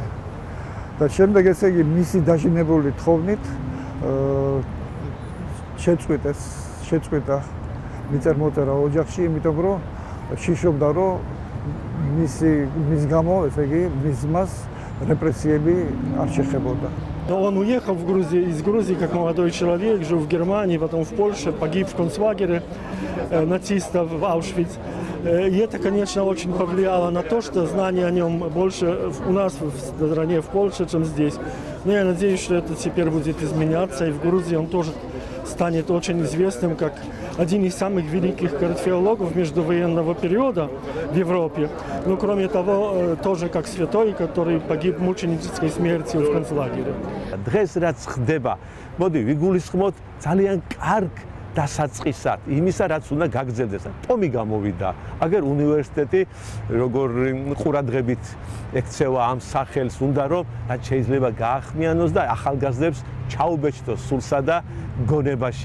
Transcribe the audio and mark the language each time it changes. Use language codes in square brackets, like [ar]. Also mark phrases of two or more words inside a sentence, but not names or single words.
[ka] და შემდეგ ესე იგი მისი დაჟინებული თხოვნით შეწყვიტა მიწერ-მოწერა ოჯახში, იმიტომ რომ შიშობდა, რომ მის გამო, ესე იგი, მის ძმას репрессиями არ შეხებოდა. [ru] Он уехал из Грузии как молодой человек, жил в Германии, потом в Польше, погиб в концлагере нацистов в Аушвиц. И это, конечно, очень повлияло на то, что знание о нем больше у нас в стране, в Польше, чем здесь. Но я надеюсь, что это теперь будет изменяться, и в Грузии он тоже станет очень известным как один из самых великих археологов междувоенного периода в Европе. Но, кроме того, тоже как святой, который погиб мученической смертью в концлагере. [ka] დღეს რაც ხდება, მოდი ვიგულისხმოთ ძალიან კარგ დასაწყისად იმისა, რაც უნდა გაგრძელდეს. ტომი გამოვიდა. აგერ უნივერსიტეტი როგორ ყურადღებით ექცევა ამ სახელს, უნდა რომ რაც შეიძლება გაახმიანოს და ახალგაზრდებს ჩაუბეჭდოს სულსა და გონებაში.